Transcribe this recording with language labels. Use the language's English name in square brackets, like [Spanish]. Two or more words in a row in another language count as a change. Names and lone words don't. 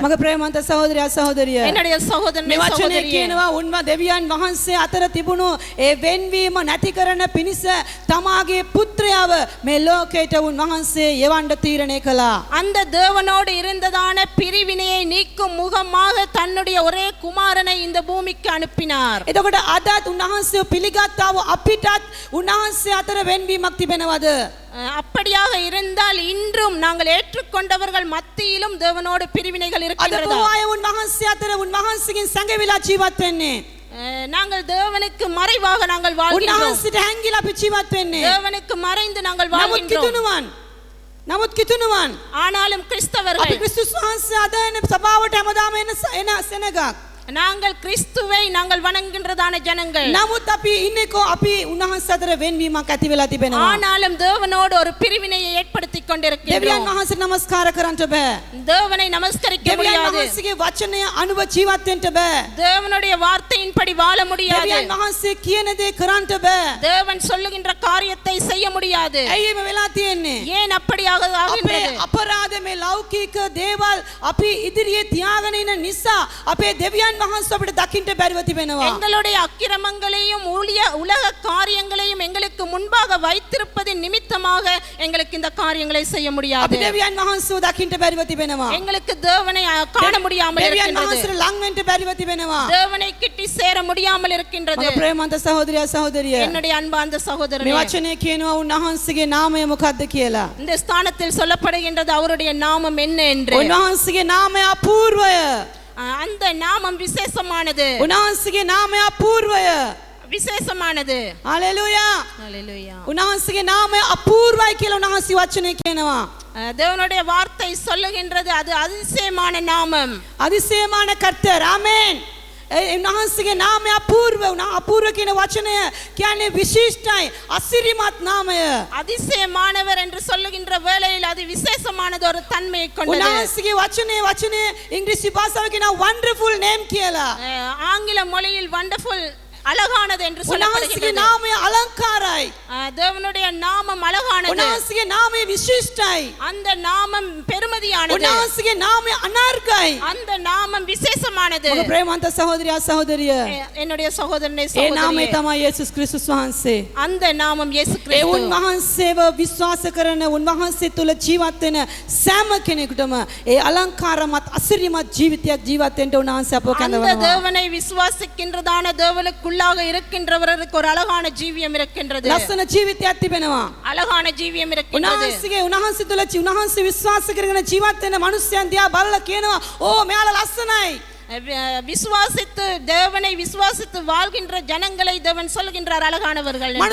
[Sinhala] මගේ ප්‍රේමන්ත සහෝදරයා සහෝදරිය. [Tamil] என்னுடைய சகோதரனே [Sinhala] මේ වචනේ [Tamil] சகோதரியே, [Sinhala] කියනවා උන්ව දෙවියන් වහන්සේ අතර තිබුණු ඒ වෙන්වීම නැති කරන පිණිස තමාගේ පුත්‍රයාව මේ ලෝකයට උන්වහන්සේ යවන්න තීරණය කළා. [Tamil] அந்த தேவனோடு இருந்ததான பிரிவினையை நீக்கும் முகமாக தன்னுடைய ஒரே குமாரனை இந்த பூமிக்கு அனுப்பினார். [Sinhala] එතකොට අදත් උන්වහන්සේ පිළිගත්තාව අපිටත් උන්වහන්සේ අතර වෙන්වීමක් තිබෙනවද? [Tamil] அப்படியாக இருந்தால் இன்றும் நாங்கள் ஏற்றுக்கொண்டவர்கள் மத்தியிலும் தேவனோடு பிரிவினைகள் [Sinhala] අද [Tamil] இருக்கின்றதா? [Sinhala] බොහෝ අය උන්වහන්සේ අතර උන්වහන්සේගෙන් සැඟවිලා ජීවත් වෙන්නේ. [Tamil] நாங்கள் தேவனுக்கு மறைவாக நாங்கள் வாழ்கின்றோம். [Sinhala] උන්වහන්සේට හැංගිලා අපි ජීවත් වෙන්නේ. [Tamil] தேவனுக்கு மறைந்து நாங்கள் [Sinhala] නමුත් [Tamil] வாழ்கின்றோம். [Sinhala] කිතුනුවන් [Tamil] ஆனாலும் [Sinhala] අපි [Tamil] கிறிஸ்தவர்கள் [Sinhala] ක්‍රිස්තුස් වහන්සේ අද එන සභාවට හැමදාම එන සෙනගක්. [Tamil] நாங்கள் கிறிஸ்துவை நாங்கள் வணங்குகின்றதான ஜனங்கள். [Sinhala] නමුත් අපි ඉන්නේකෝ අපි උන්වහන්සේ අතර වෙන්වීමක් ඇති වෙලා තිබෙනවා. [Tamil] ஆனாலும் தேவனோடு ஒரு பிரிவினையை ஏற்படுத்திக் [Sinhala] දෙවියන් [Tamil] கொண்டிருக்கின்றோம். [Sinhala] වහන්සේ නමස්කාර කරන්නට බෑ. [Tamil] தேவனை நமஸ்கரிக்க [Sinhala] දෙවියන් [Tamil] முடியாது. [Sinhala] වහන්සේගේ වචනය අනුව ජීවත් වෙන්න බෑ. [Tamil] தேவனுடைய வார்த்தையின்படி வாழ முடியாது. [Sinhala] දෙවියන් වහන්සේ කියන දේ කරන්නට බෑ. [Tamil] தேவன் சொல்லுகின்ற காரியத்தை செய்ய முடியாது. [Sinhala] ඇයි එහෙම වෙලා තියෙන්නේ? [Tamil] ஏன் அப்படியாக [Sinhala] අපේ [Tamil] ஆகின்றது? [Sinhala] අපරාධ මේ ලෞකික දේවල් අපි ඉදිරියේ තියාගෙන ඉන්න නිසා අපේ දෙවියන් වහන්සේ අපිට දකින්න බැරිව තිබෙනවා. [Tamil] எங்களுடைய அக்கிரமங்களையும் உலக காரியங்களையும் எங்களுக்கு முன்பாக வைத்திருப்பதின் நிமித்தமாக எங்களுக்கு இந்த காரியங்களை செய்ய [Sinhala] අපි [Tamil] முடியாது. [Sinhala] දෙවියන් වහන්සේව දකින්න බැරිව තිබෙනවා. [Tamil] எங்களுக்கு தேவனை காண முடியாமல் [Sinhala] දෙවියන් [Tamil] இருக்கின்றது. [Sinhala] වහන්සේට ලං වෙන්න බැරිව තිබෙනවා. [Tamil] தேவனை கிட்டி சேர முடியாமல் இருக்கின்றது. [Sinhala] මගේ ප්‍රේමන්ත සහෝදරයා සහෝදරිය. [Tamil] என்னுடைய அன்பார்ந்த [Sinhala] මේ [Tamil] சகோதரனே, [Sinhala] වචනේ කියනවා උන්වහන්සේගේ නාමය මොකක්ද කියලා. [Tamil] இந்த ஸ்தானத்தில் சொல்லப்படுகின்றது அவருடைய நாமம் என்ன என்று. [Sinhala] උන්වහන්සේගේ නාමය අපූර්වය. [Tamil] அந்த நாமம் விசேஷமானது. [Sinhala] උන්වහන්සේගේ නාමය අපූර්වය. [Tamil] விசேஷமானது. [Sinhala] හලෙලූයා. [Tamil] ஹல்லேலூயா. [Sinhala] උන්වහන්සේගේ නාමය අපූර්වයි කියලා උන්වහන්සේ වචනේ කියනවා. [Tamil] தேவனுடைய வார்த்தை சொல்லுகின்றது அது அதிசயமான நாமம். அதிசயமான கர்த்தர். ஆமென். [Sinhala] උන්වහන්සේගේ නාමය අපූර්ව. අපූර්ව කියන වචනය කියන්නේ විශිෂ්ටයි, අසිරිමත් නාමය. [Tamil] அதிசயமானவர் என்று சொல்லுகின்ற வேளையில் அது விசேஷமானது, ஒரு தன்மையை கொண்டது. [Sinhala] උන්වහන්සේගේ වචනේ ඉංග්‍රීසි භාෂාවේ කියනවා [English] wonderful name [Sinhala] කියලා. [Tamil] ஆங்கில மொழியில் வண்டர்ஃபுல், அழகானது என்று [Sinhala] උන්වහන්සේගේ [Tamil] சொல்லப்படுகிறது. [Sinhala] නාමය අලංකාරයි. [Tamil] தேவனுடைய நாமம் அழகானது. [Sinhala] උන්වහන්සේගේ නාමය විශිෂ්ටයි. [Tamil] அந்த நாமம் பெருமதியானது. [Sinhala] උන්වහන්සේගේ නාමය අනර්ගයි. [Tamil] அந்த நாமம் விசேஷமானது. [Sinhala] මගේ ප්‍රේමන්ත සහෝදරයා සහෝදරිය. [Tamil] என்னுடைய சகோதரனே [Sinhala] ඒ නාමය [Tamil] சகோதரியே, [Sinhala] තමයි යේසුස් ක්‍රිස්තුස් වහන්සේ. [Tamil] அந்த நாமம் இயேசு [Sinhala] ඒ [Tamil] கிறிஸ்து. [Sinhala] උන්වහන්සේව විශ්වාස කරන උන්වහන්සේ තුල ජීවත් වෙන සෑම කෙනෙකුටම ඒ අලංකාරමත් අසිරිමත් ජීවිතයක් ජීවත් වෙන්න උන්වහන්සේ අපව [Tamil] அந்த [Sinhala] කැඳවනවා. [Tamil] தேவனை விசுவாசிக்கின்றதான தேவனுக்குள்ளாக இருக்கின்றவருக்கு ஒரு அழகான ஜீவியம் இருக்கின்றது. [Sinhala] ලස්සන ජීවිතයක් තිබෙනවා. [Tamil] அழகான ஜீவியம் இருக்கின்றது. [Sinhala] උන්වහන්සේ තුල උන්වහන්සේ විශ්වාස කරගෙන ජීවත් වෙන මිනිස්යන් දිහා බලලා කියනවා ඕ මෙයාලා ලස්සනයි. [Tamil] விசுவாசித்து தேவனை விசுவாசித்து வாழ்கின்ற ஜனங்களை தேவன் சொல்கின்றார் அழகானவர்கள் என்று.